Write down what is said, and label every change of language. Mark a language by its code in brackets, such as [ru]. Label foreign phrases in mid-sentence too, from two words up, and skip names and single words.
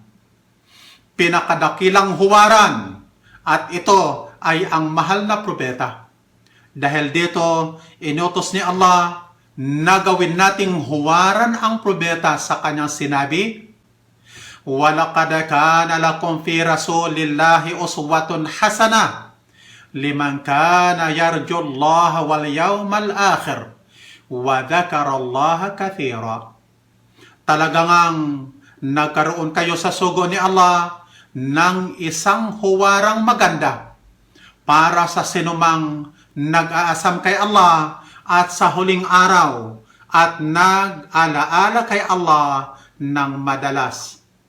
[tl] Pinakadakilang huwaran, at ito ay ang mahal na propeta. Dahil dito, inutos ni Allah na gawin nating huwaran ang propeta sa kanyang sinabi, [ar] وَلَقَدْ كَانَ لَكُمْ فِي رَسُولِ اللَّهِ أُسْوَةٌ حَسَنَةٌ لِمَنْ كَانَ يَرْجُو اللَّهَ وَالْيَوْمَ الْآخِرَ وَذَكَرَ اللَّهَ كَثِيرًا. [tl] Talagang nagkaroon kayo sa sugo ni Allah ng isang huwarang maganda para sa sinumang nag-aasam kay Allah at sa huling araw at nag-alaala kay Allah ng madalas.